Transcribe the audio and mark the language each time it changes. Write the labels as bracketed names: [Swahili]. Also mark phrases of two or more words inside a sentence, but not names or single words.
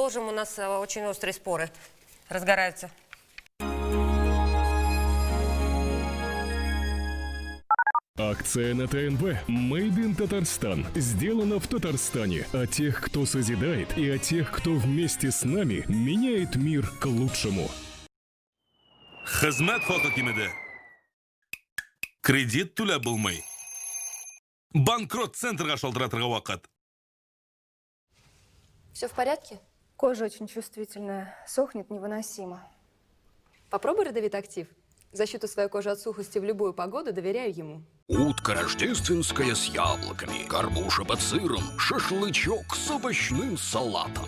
[Russian] У нас очень острые споры разгораются. Акция на ТНВ «Made in Татарстан» сделана в Татарстане. О тех, кто созидает, и о тех, кто вместе с нами меняет мир к лучшему. [Tatar] Хезмет хокукимеде. Кредит түләп булмый. Банкрот центрга шалтыратырга вакыт. [Russian] Все в порядке? Кожа очень чувствительная, сохнет невыносимо. Попробуй родовит актив. Защиту своей кожи от сухости в любую погоду доверяю ему. Утка рождественская с яблоками, горбуша под сыром, шашлычок с овощным салатом.